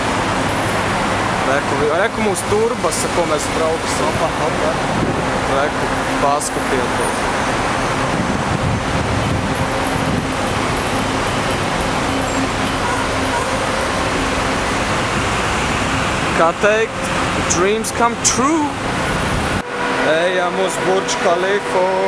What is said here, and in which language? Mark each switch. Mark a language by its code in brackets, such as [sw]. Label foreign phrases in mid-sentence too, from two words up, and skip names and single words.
[lv] Reku mūsu turbasa, ko mēs brauksim. Reku, paskatieties. Kā teikt, [en] dreams come true. [lv] Ejam uz Burj Khalifa.